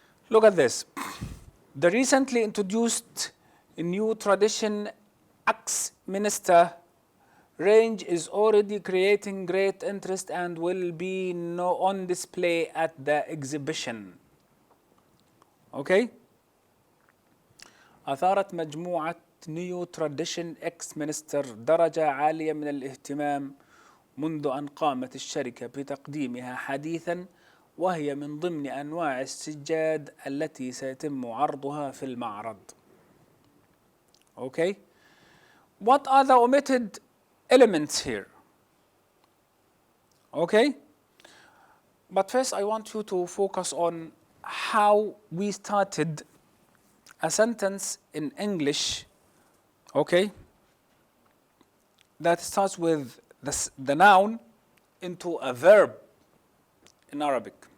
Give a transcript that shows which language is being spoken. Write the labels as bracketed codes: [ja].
[en] Look at this. The recently introduced new tradition Axminster range is already creating great interest and will be on display at the exhibition. Okay? [ar] أثارت مجموعة نيو تراديشن إكسمنستر درجة عالية من الاهتمام منذ أن قامت الشركة بتقديمها حديثاً، وهي من ضمن أنواع السجاد التي سيتم عرضها في المعرض. [en] Okay? What are the omitted elements here? Okay? But first I want you to focus on how we started a sentence in English, okay, that starts with the noun into a verb in Arabic.